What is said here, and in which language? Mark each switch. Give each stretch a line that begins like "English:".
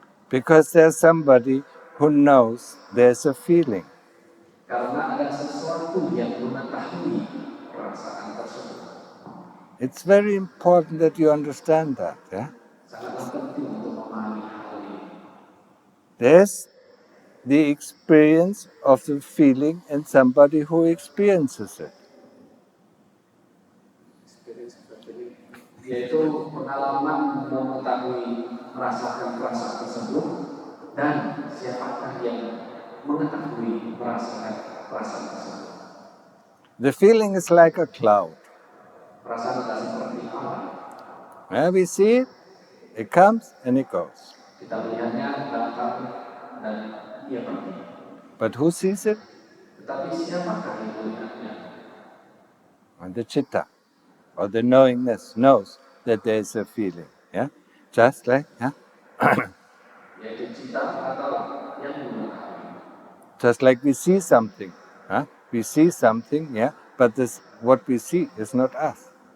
English: Because there's somebody who knows there's a feeling.
Indonesian: Karena ada sesuatu yang mengetahui perasaan tersebut.
English: It's very important that you understand that. Yeah?
Indonesian: Sangatlah penting untuk memahami hal ini.
English: There's the experience of the feeling and somebody who experiences it.
Indonesian: Yaitu pengalaman mengetahui merasakan perasaan tersebut dan siapakah yang mengetahui merasakan perasaan tersebut.
English: The feeling is like a cloud.
Indonesian: Perasaan adalah seperti awan.
English: Yeah, we see it, it comes and it goes.
Indonesian: Kita melihatnya datang dan ia pergi.
English: But who sees it?
Indonesian: Tetapi siapakah yang melihatnya?
English: And the chitta, or the knowingness, knows that there is a feeling. Yeah, just like
Indonesian: Yaitu cita atau yang mengetahui.
English: just like we see something. We see something, yeah, but what we see is not us.